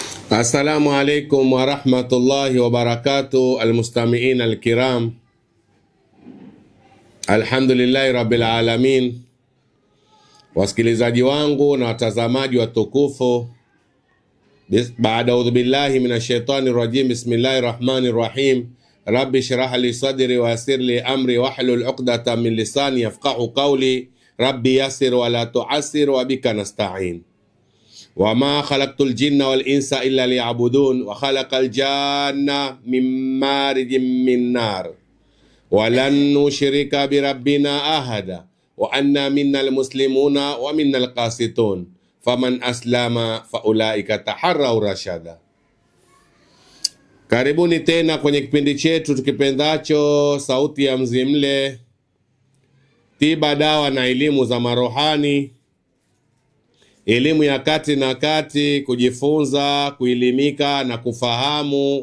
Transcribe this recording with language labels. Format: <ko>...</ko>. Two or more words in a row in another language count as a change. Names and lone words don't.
<ar>السلام عليكم ورحمة الله وبركاته المستمعين الكرام. الحمد لله رب العالمين.</ar> <sw>Wasikilizaji wangu na watazamaji watukufu, baada</sw> <ar>أعوذ بالله من الشيطان الرجيم بسم الله الرحمن الرحيم. رب اشرح لي صدري ويسر لي أمري واحلل عقدة من لساني يفقهوا قولي. رب يسر ولا تعسر وبك نستعين. وما خلقت الجن والإنس إلا ليعبدون وخلق الجان من مارج من نار ولن نشرك بربنا أحدا وأنا منا المسلمون ومنا القاسطون فمن أسلم فأولئك تحروا رشدا.</ar> <sw>Karibuni tena kwenye kipindi chetu tukipendacho Sauti ya Mzimle, tiba, dawa na elimu za marohani, elimu ya kati na kati, kujifunza, kuelimika na kufahamu.</sw>